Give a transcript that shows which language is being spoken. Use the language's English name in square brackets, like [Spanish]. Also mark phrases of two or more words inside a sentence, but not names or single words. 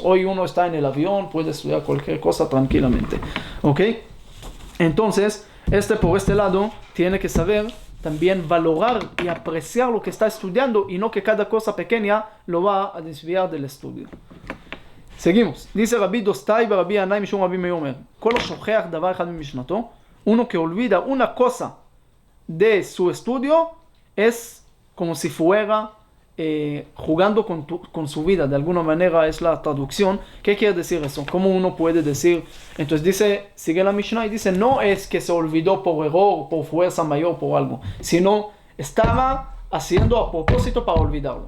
[Spanish] Hoy uno está en el avión, puede estudiar cualquier cosa tranquilamente. ¿Ok? Entonces, por este lado, tiene que saber también valorar y apreciar lo que está estudiando y no que cada cosa pequeña lo va a desviar del estudio. Seguimos. Dice Rabbi Dostai, Rabbi Anai, Mishum Rabbi Meir, [Hebrew] כל השוכח דבר אחד ממשנתו, [Spanish] uno que olvida una cosa de su estudio es como si fuera jugando con su vida, de alguna manera es la traducción. ¿Qué quiere decir eso? ¿Cómo uno puede decir? Entonces dice, sigue la Mishnah y dice, no es que se olvidó por error, por fuerza mayor, por algo, sino estaba haciendo a propósito para olvidarlo.